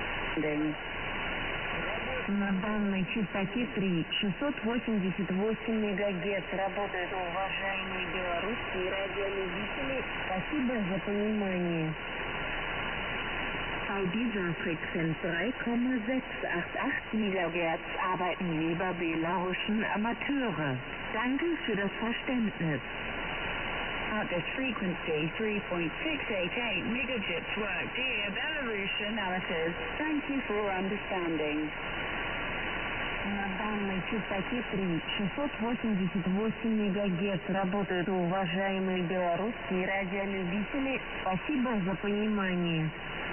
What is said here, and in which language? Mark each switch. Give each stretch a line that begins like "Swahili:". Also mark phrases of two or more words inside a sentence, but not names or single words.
Russian: На данной частоте 688 МГц работают уважаемые белорусские радиолюбители. Спасибо за понимание.
German: Auf dieser Frequenz 3,688 MHz arbeiten lieber belaruschen Amateure. Danke für das Verständnis.
English: At this frequency 3.688 MHz work, dear Belarusian amateurs. Thank you for understanding.
Russian: На данной частоте 688 МГц работают уважаемые белорусские радиолюбители. Спасибо за понимание.